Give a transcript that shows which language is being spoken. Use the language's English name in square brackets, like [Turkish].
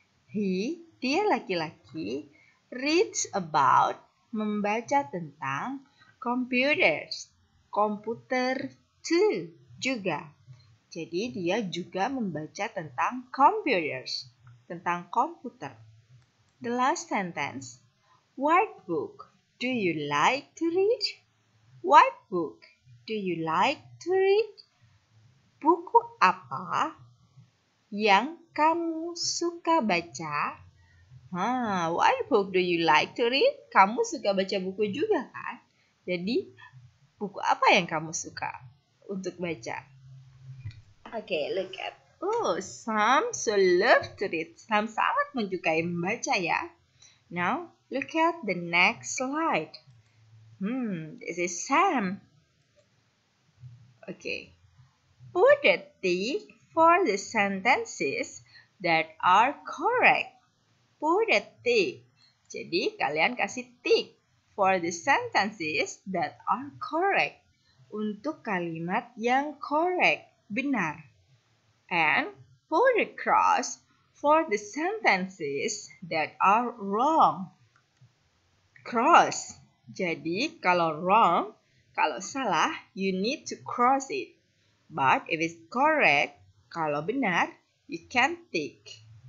[Indonesian] He, dia laki-laki, reads about, membaca tentang computers, komputer too, juga. Jadi dia juga membaca tentang computers, tentang komputer. [English] The last sentence, what book do you like to read? What book do you like to read? [Indonesian] Buku apa yang kamu suka baca? [English] What book do you like to read? [Indonesian] Kamu suka baca buku juga kan? Jadi, buku apa yang kamu suka untuk baca? [English] Okay, look at. Oh, Sam so love to read. [Indonesian] Sam sangat menyukai membaca ya. [English] Now, look at the next slide. This is Sam. Okay. Put a tick for the sentences that are correct. Put a tick. [Indonesian] Jadi kalian kasih [English] tick for the sentences that are correct. [Indonesian] Untuk kalimat yang correct, benar. [English] And put a cross for the sentences that are wrong. Cross. [Indonesian] Jadi kalau [English] wrong, [Indonesian] kalau salah, [English] you need to cross it. But if it's correct, [Indonesian] kalau benar, [English] you can tick.